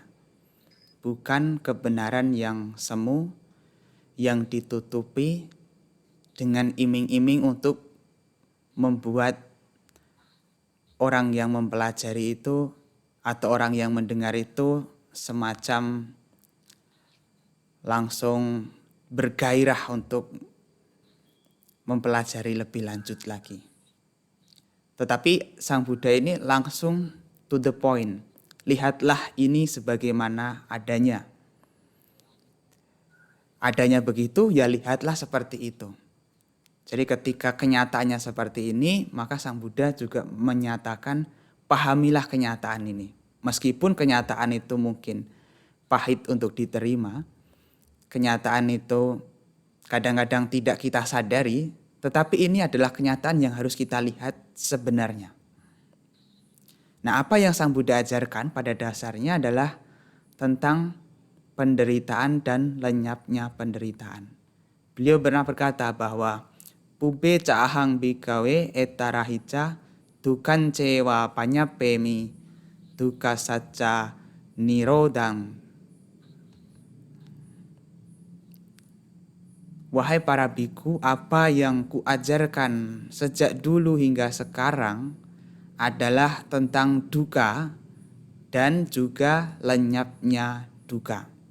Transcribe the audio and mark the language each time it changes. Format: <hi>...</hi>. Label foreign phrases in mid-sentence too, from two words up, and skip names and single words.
<id>Bukan kebenaran yang semu, yang ditutupi dengan iming-iming untuk membuat orang yang mempelajari itu atau orang yang mendengar itu semacam langsung bergairah untuk mempelajari lebih lanjut lagi. Tetapi Sang Buddha ini langsung</id> <en>to the point.</en> <id>Lihatlah ini sebagaimana adanya. Adanya begitu, ya lihatlah seperti itu. Jadi ketika kenyataannya seperti ini, maka Sang Buddha juga menyatakan pahamilah kenyataan ini. Meskipun kenyataan itu mungkin pahit untuk diterima, kenyataan itu kadang-kadang tidak kita sadari, tetapi ini adalah kenyataan yang harus kita lihat sebenarnya. Nah, apa yang Sang Buddha ajarkan pada dasarnya adalah tentang penderitaan dan lenyapnya penderitaan. Beliau pernah berkata bahwa</id> <pi>Pube cahang bikawe etarahica dukan cewa panyapemi duka saca nirodang.</pi> <id>Wahai para biku, apa yang kuajarkan sejak dulu hingga sekarang adalah tentang duka dan juga lenyapnya duka.</id>